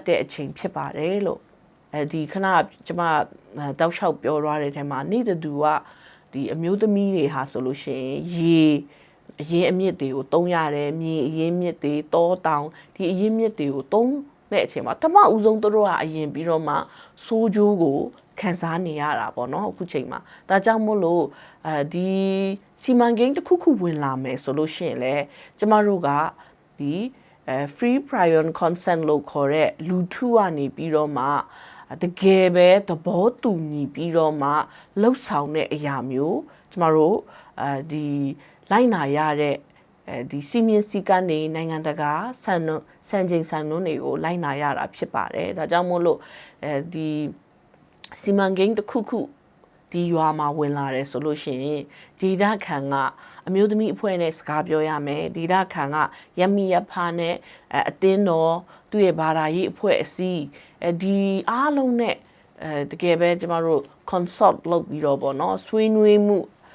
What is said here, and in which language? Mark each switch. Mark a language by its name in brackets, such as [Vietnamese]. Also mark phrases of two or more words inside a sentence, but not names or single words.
[Burmese] တဲ့အချိန်ဖြစ်ပါတယ်လို့ဒီခဏကျမတောက်လျှောက်ပြောသွားတဲ့ထဲမှာနေ့တူကဒီအမျိုးသမီးတွေဟာဆိုလို့ရှိရင်ရေအရင်အမြစ်တွေကိုတုံးရတယ်မြေအရင်မြစ်တွေတောတောင်ဒီအရင်မြစ်တွေကိုတုံးတဲ့အချိန်မှာတမအဦးဆုံးတို့ကအရင်ပြီးတော့မှစိုးကျိုးကိုခံစားနေရတာပေါ့နော်အခုချိန်မှာဒါကြောင့်မို့လို့ဒီစီမံကိန်းတစ်ခုဝင်လာမယ်ဆိုလို့ရှိရင်လေကျမတို့ကဒီ [English] free prior consent [Burmese] လို့ခေါ်တဲ့လူထုကနေပြီးတော့မှတကယ်ပဲသဘောတူညီပြီးတော့မှလှုပ်ဆောင်တဲ့အ ရာမျိုးကျမတို့ဒီလိုက်နာရတဲ့ဒီစီမင်းစီကနေနိုင်ငံတကာစံချိန် စံနှုန်းတွေကိုလိုက်နာရတာဖြစ်ပါတယ်ဒါကြောင့်မို့လို့ဒီစီမံကိန်းတစ်ခုဒီရွာမှာဝင်လာတယ်ဆိုလို့ရှိရင်ဒေတာခန်ကအမျိုးသမီးအဖွဲ့နဲ့စကားပြောရမယ်ဒေတာခန်ကရမီရဖာနဲ့အတင်းတော်သူ့ရဲ့ဘာသာရေးအဖွဲ့အစည်းဒီအားလုံးနဲ့တကယ်ပဲကျမတို့ consult လုပ်ပြီးတော့ပေါ့နော်ဆွေးနွေးမှု